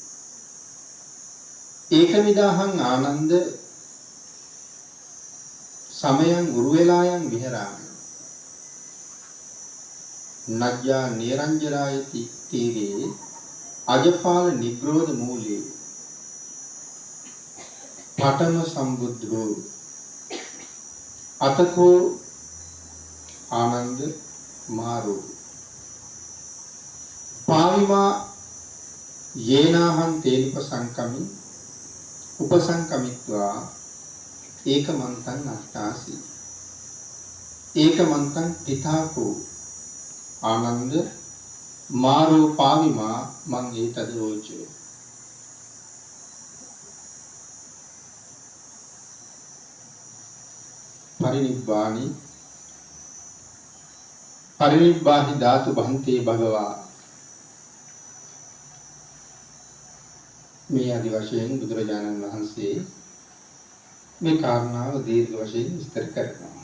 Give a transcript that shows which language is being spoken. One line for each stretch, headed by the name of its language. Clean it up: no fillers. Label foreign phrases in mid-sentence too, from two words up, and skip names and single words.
Pali: ඒකමිදාහං ආනන්ද සමයං උරුවෙලායන් විහරාමි. නජ්ජා නිරංජනායති තීරේ අජපාල නිග්‍රෝධ මූලේ පඨම සම්බුද්ධෝ අතකෝ ආනන්ද මාරෝ පාවිමා යේනාහං තේනුපසංකමි උපසංකමිත්වා ඒකමන්තං අට්ඨාසි ඒකමන්තං තිතාකෝ ආනන්ද මාරෝ පාවිමා මං ඒතද රෝචෝ පරිනිබ්බාහි ධාතු භන්තේ භගවා
Sinhala: මේ ආදි වශයෙන් බුදුරජාණන් වහන්සේ මේ කාරණාව දීර්ඝ වශයෙන් විස්තර කරනවා.